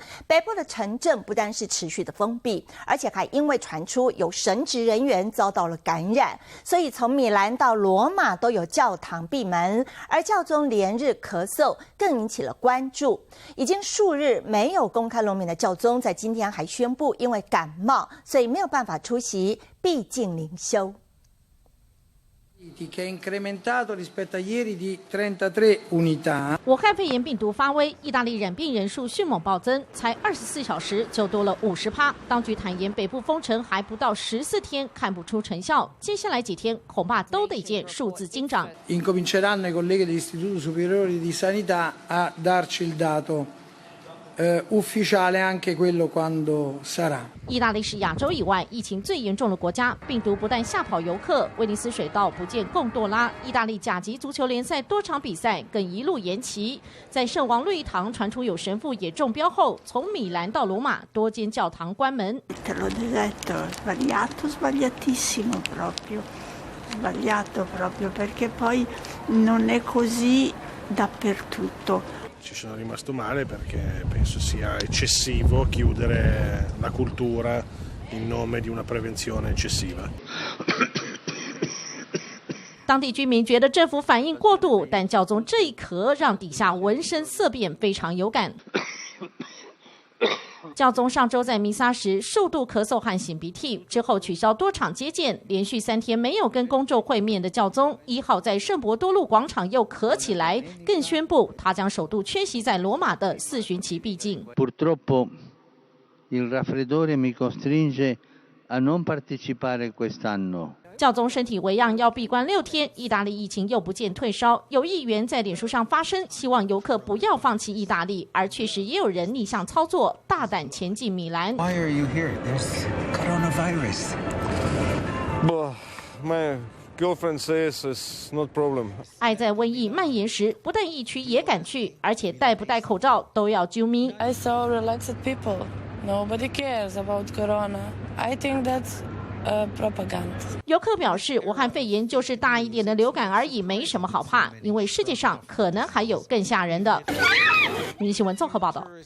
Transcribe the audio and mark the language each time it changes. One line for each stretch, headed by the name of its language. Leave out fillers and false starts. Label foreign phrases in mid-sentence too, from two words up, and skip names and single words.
Chinese: 北部的城镇不单是持续的封闭，而且还因为传出有神职人员遭到了感染，所以从米兰到罗马都有教堂闭门，而教宗连日咳嗽更引起了关注。已经数日没有公开露面的教宗，在今天还宣布因为感冒，所以没有办法出席闭境灵修。
Italian: che è incrementato rispetto a ieri di 33 unità。
Chinese: 武汉肺炎病毒发威，意大利染病人数迅猛暴增，才24小时就多了50%。当局坦言，北部封城还不到14天，看不出成效。接下来几天恐怕都得见数字精涨。
Italian: Incominceranno i colleghi dell'Istituto Superiore di Sanità a darci il dato ufficiale anche quello quando sarà。
Chinese: 意大利是亚洲以外疫情最严重的国家，病毒不但吓跑游客，威尼斯水道不见贡多拉，意大利甲级足球联赛多场比赛更一路延期。在圣王路易堂传出有神父也中标后，从米兰到罗马多间教堂关门。
Italian: Te l'ho detto, sbagliato, sbagliatissimo proprio, sbagliato proprio perché poi non è così dappertutto.Ci sono rimasto male perché penso sia eccessivo chiudere la cultura in nome di una prevenzione eccessiva。
Chinese: 当地居民觉得政府反应过度，但教宗这一咳让底下闻声色变，非常有感。教宗上周在弥撒时数度咳嗽和擤鼻涕，之后取消多场接见，连续3天没有跟公众会面的教宗1号在圣伯多禄广场又咳起来，更宣布他将首度缺席在罗马的4旬期闭境。
Italian: Purtroppo il raffreddore mi costringe a non partecipare quest'anno。
Chinese: 教宗身体为恙，要闭关6天。意大利疫情又不见退烧，有议员在脸书上发声，希望游客不要放弃意大利。而确实也有人逆向操作，大胆前进米兰。
English: Why are you here? There's coronavirus. My girlfriend says it's not problem.
Chinese: 爱在瘟疫蔓延时，不但疫区也敢去，而且戴不戴口罩都要揪咪。
English: I saw relaxed people. Nobody cares about corona. I think that's.propaganda。
Chinese: 游客表示，武汉肺炎就是大一点的流感而已，没什么好怕，因为世界上可能还有更吓人的。民新闻综合报道。